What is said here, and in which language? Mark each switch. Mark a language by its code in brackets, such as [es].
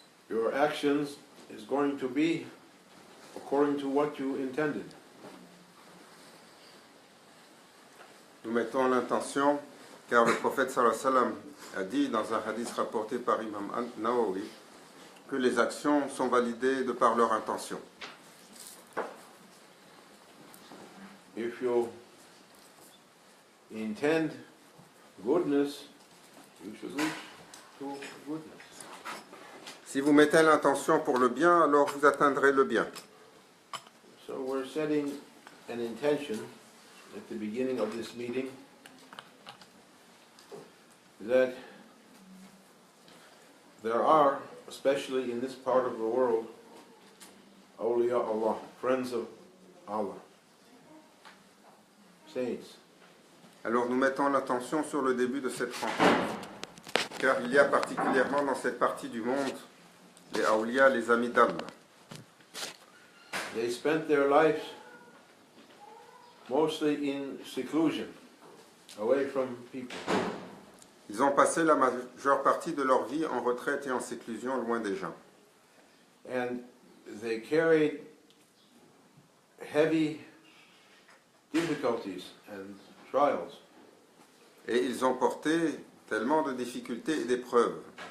[en] Your actions is going to be according to what you intended. [fr] Nous mettons l'intention, car le prophète sallallahu alayhi wa sallam a dit dans un hadith rapporté par Imam Nawawi que les actions sont validées de par leur intention. [en] If you intend goodness, you should reach to goodness. [fr] Si vous mettez l'intention pour le bien, alors vous atteindrez le bien. [en] So we're setting an intention at the beginning of this meeting that there are, especially in this part of the world, awliya Allah, friends of Allah, saints. [fr] Alors nous mettons l'attention sur le début de cette rencontre, car il y a particulièrement dans cette partie du monde les awliya, les amis d'Allah. [en] They spent their lives mostly in seclusion, away from people. [fr] Ils ont passé la majeure partie de leur vie en retraite et en séclusion, loin des gens. [en] And they carried heavy difficulties and trials. [fr] Et ils ont porté tellement de difficultés et d'épreuves.